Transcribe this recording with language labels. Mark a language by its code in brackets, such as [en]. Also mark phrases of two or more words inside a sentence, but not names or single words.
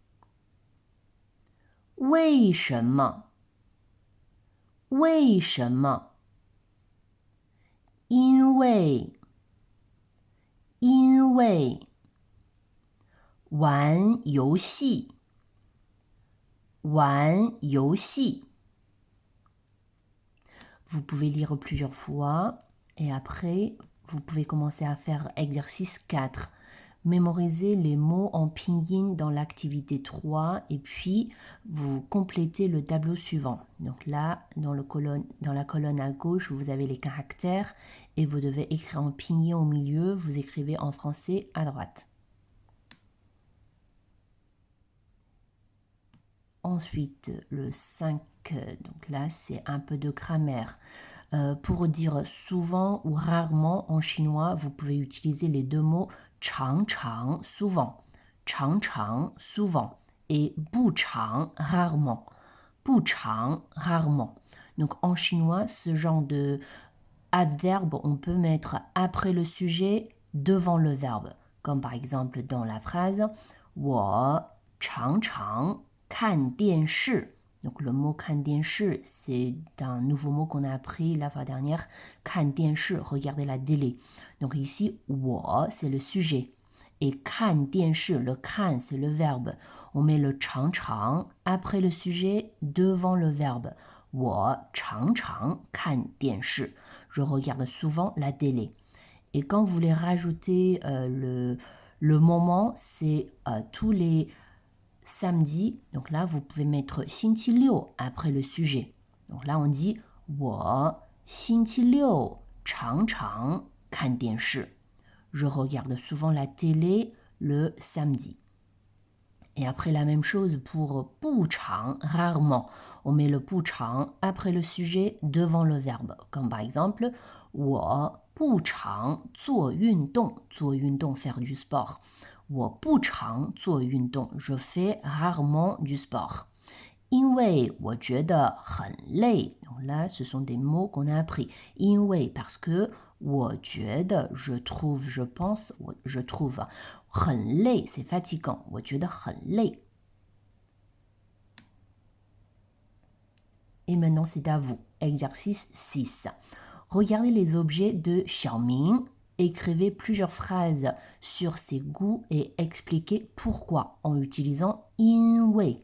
[zh] 为什么？为什么？因为，因为。玩游戏，玩游戏。 [fr] Vous pouvez lire plusieurs fois et après, vous pouvez commencer à faire exercice 4. Mémorisez les mots en pinyin dans l'activité 3 et puis vous complétez le tableau suivant. Donc là, dans la colonne à gauche, vous avez les caractères et vous devez écrire en pinyin au milieu, vous écrivez en français à droite. Ensuite, le 5, donc là, c'est un peu de grammaire. Pour dire souvent ou rarement en chinois, vous pouvez utiliser les deux mots 常常, souvent, 常常, souvent, et 不常, rarement, 不常, rarement. Donc en chinois, ce genre de adverbe, on peut mettre après le sujet, devant le verbe. Comme par exemple dans la phrase [zh] 我常常看电视. [fr] Donc le mot [zh] 看电视, [fr] c'est un nouveau mot qu'on a appris la fois dernière. 看电视, regarder la télé. Donc ici, 我 c'est le sujet. Et [zh] 看电视, [fr] le 看 c'est le verbe. On met le 常常 après le sujet, devant le verbe. [zh] 我常常看电视. [fr] Je regarde souvent la télé. Et quand vous voulez rajouter le moment, c'est tous les samedis. Donc là, vous pouvez mettre 星期六 après le sujet. Donc là, on dit [zh] 我星期六常常看电视. [fr] Je regarde souvent la télé le samedi. Et après la même chose pour 不常, rarement. On met le 不常 après le sujet devant le verbe. Comme par exemple, [zh] 我不常做运动. 做运动, [fr] faire du sport. [zh] 我不常做运动. [fr] Je fais rarement du sport. [zh] 因为我觉得很累. [fr] Donc là, ce sont des mots qu'on a appris. 因为 parce que [zh] 我觉得 [fr] je trouve, je pense, je trouve. [zh] 很累 [fr] c'est fatigant. [zh] 我觉得很累. [fr] Et maintenant, c'est à vous. Exercice 6. Regardez les objets de Xiaoming. Écrivez plusieurs phrases sur ses goûts et expliquez pourquoi en utilisant 因为.